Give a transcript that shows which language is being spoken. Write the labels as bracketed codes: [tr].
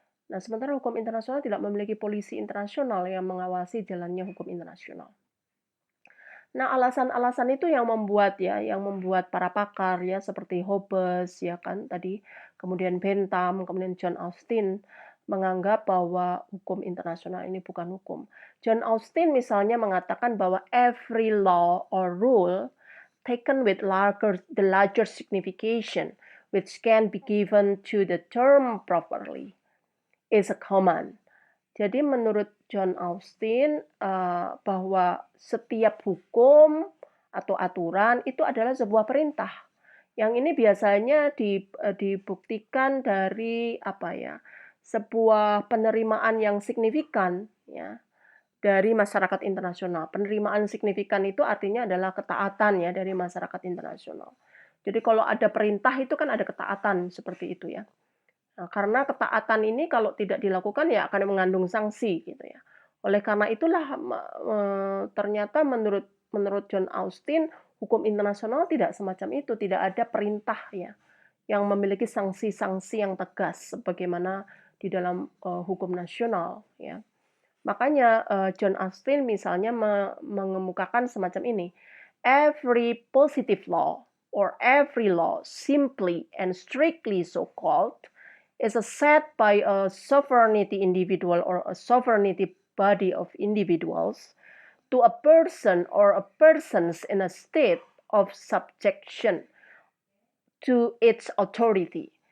[id] Nah, sementara hukum internasional tidak memiliki polisi internasional yang mengawasi jalannya hukum internasional. Nah, alasan-alasan itu yang membuat para pakar ya seperti Hobbes ya kan tadi, kemudian Bentham, kemudian John Austin menganggap bahwa hukum internasional ini bukan hukum. John Austin misalnya mengatakan bahwa [en] every law or rule taken with the larger signification which can be given to the term properly is a command. [id] Jadi menurut John Austin bahwa setiap hukum atau aturan itu adalah sebuah perintah. Yang ini biasanya dibuktikan dari apa ya? Sebuah penerimaan yang signifikan ya dari masyarakat internasional. Penerimaan signifikan itu artinya adalah ketaatan ya dari masyarakat internasional. Jadi kalau ada perintah itu kan ada ketaatan seperti itu ya. Nah, karena ketaatan ini kalau tidak dilakukan ya akan mengandung sanksi gitu ya. Oleh karena itulah ternyata menurut menurut John Austin hukum internasional tidak semacam itu, tidak ada perintah ya yang memiliki sanksi-sanksi yang tegas sebagaimana di dalam hukum nasional ya. Makanya John Austin misalnya mengemukakan semacam ini. [en] Every positive law or every law simply and strictly so called is set by a sovereignty individual or a sovereignty body of individuals to a person or a persons in a state of subjection to its authority.